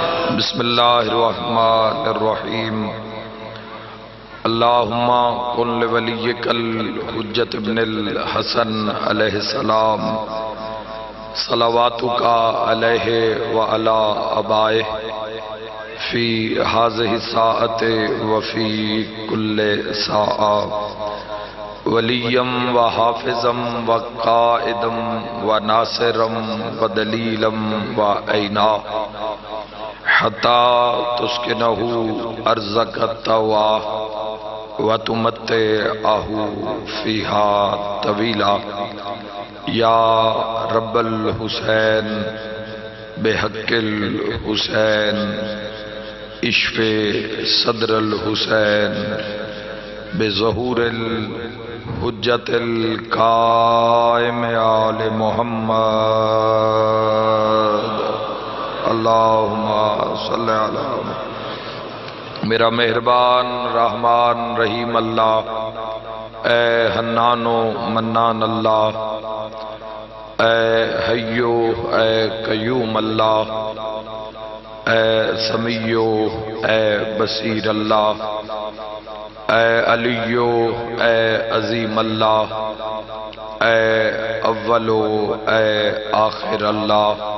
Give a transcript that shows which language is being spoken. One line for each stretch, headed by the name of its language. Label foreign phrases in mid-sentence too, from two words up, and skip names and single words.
Arabic: بسم اللہ الرحمن الرحیم اللہم قل لولیک الحجت ابن الحسن علیہ السلام صلواتک علیہ وعلی آبائہ فی ہذہ الساعۃ وفی کل ساعۃ ولیم وحافظم وقائدم وناصرم ودلیلم وعینا حتی تسکنہ ارضک التواہ وتمتعہ فیہا طویلا یا رب الحسین بحق الحسین اشف صدر الحسین بظہور الحجت القائم آل محمد اللہم صلی علی محمد۔
Urdu: میرا مہربان رحمان رحیم اللہ، اے حنان و منان اللہ، اے حیو اے قیوم اللہ، اے سمیع اے بصیر اللہ، اے علیو اے عظیم اللہ، اے اولو اے آخر اللہ،